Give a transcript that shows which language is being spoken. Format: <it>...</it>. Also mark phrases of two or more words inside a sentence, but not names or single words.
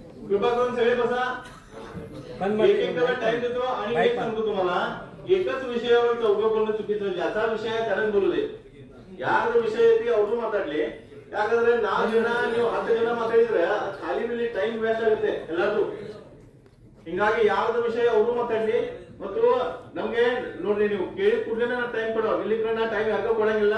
<mr>कृपा करून सगळे बसा.</mr> <kn>बंद ಮಾಡಿ.</kn> <mr>एक एक टाइम देतो आणि एक सांगतो तुम्हाला, एकच विषयावर चौघ बोलणं चुकीचं. ज्याचा विषय आहे त्यालाच बोलू दे.</mr> <kn>ಯಾರ್ದು ವಿಷಯ ಐತಿ ಅವರು ಮಾತಾಡ್ಲಿ. ಯಾಕಂದ್ರೆ 4 ಜನ ನೀವು 10 ಜನ ಮಾತಾಡಿದ್ರೆ ಖಾಲಿ ಮೇಲೆ</kn> <en>time waste</en> <kn>ಆಗುತ್ತೆ ಎಲ್ಲಾರ್ದು. ಹಿಂಗಾಗಿ ಯಾರ್ದು ವಿಷಯ ಅವರು ಮಾತಾಡ್ಲಿ. ಮತ್ತು ನಮ್ಗೆ ನೋಡ್ರಿ, ನೀವು ಕೇಳಿ ಕೂಡಲೇ ನಾನು ಟೈಮ್ ಕೊಡೋ, ಇಲ್ಲಿ ನಾ ಟೈಮ್ ಯಾರಿಗೂ ಕೊಡಂಗಿಲ್ಲ.</kn>